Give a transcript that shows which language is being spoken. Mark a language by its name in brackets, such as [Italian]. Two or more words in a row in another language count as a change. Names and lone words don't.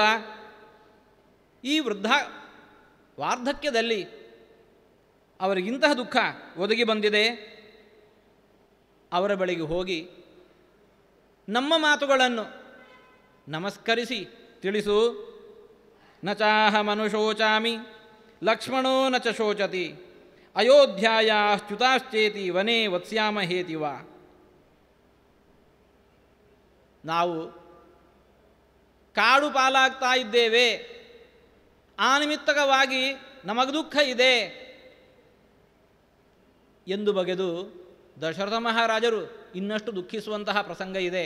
[Kannada] ಈ ವಾರ್ಧಕ್ಯದಲ್ಲಿ ಅವರಿಗಿಂತಹ ದುಃಖ ಒದಗಿ ಬಂದಿದೆ. ಅವರ ಬಳಿಗೆ ಹೋಗಿ ನಮ್ಮ ಮಾತುಗಳನ್ನು ನಮಸ್ಕರಿಸಿ ತಿಳಿಸು. [Sanskrit] ನ ಚಾಹ ಮನುಶೋಚಾಮಿ ಲಕ್ಷ್ಮಣೋ ನ ಚ ಶೋಚತಿ ಅಯೋಧ್ಯಾಯಾಶ್ಚ್ಯುತಾಶ್ಚೇತಿ ವನೇ ವತ್ಸ್ಯಾಮಹೇತಿವ. [Kannada] ನಾವು ಕಾಡು ಪಾಲಾಗ್ತಾ ಇದ್ದೇವೆ, ಆ ನಿಮಿತ್ತಕವಾಗಿ ನಮಗೆ ದುಃಖ ಇದೆ ಎಂದು ಬಗೆದು ದಶರಥ ಮಹಾರಾಜರು ಇನ್ನಷ್ಟು ದುಃಖಿಸುವಂತಹ ಪ್ರಸಂಗ ಇದೆ.